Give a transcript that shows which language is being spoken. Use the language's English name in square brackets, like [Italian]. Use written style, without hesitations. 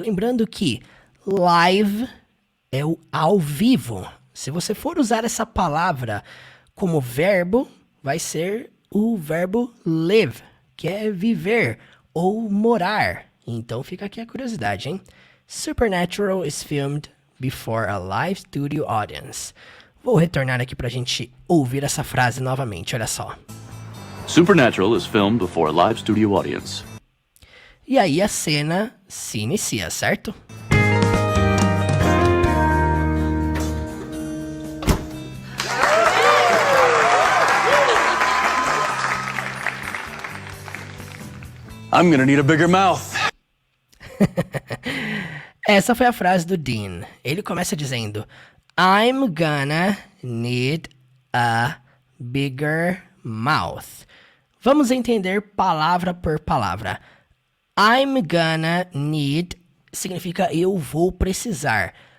[Portuguese] Lembrando que live é o ao vivo. Se você for usar essa palavra como verbo, vai ser o verbo live, que é viver ou morar. Então, fica aqui a curiosidade, hein? [English] Supernatural is filmed before a live studio audience. [Portuguese] Vou retornar aqui pra gente ouvir essa frase novamente, olha só. [English] Supernatural is filmed before a live studio audience. [Portuguese] E aí a cena se inicia, certo? [English] I'm gonna need a bigger mouth. [Portuguese] Essa foi a frase do Dean. Ele começa dizendo: [English] I'm gonna need a bigger mouth. [Portuguese] Vamos entender palavra por palavra. [English] I'm gonna need [Portuguese] significa eu vou precisar.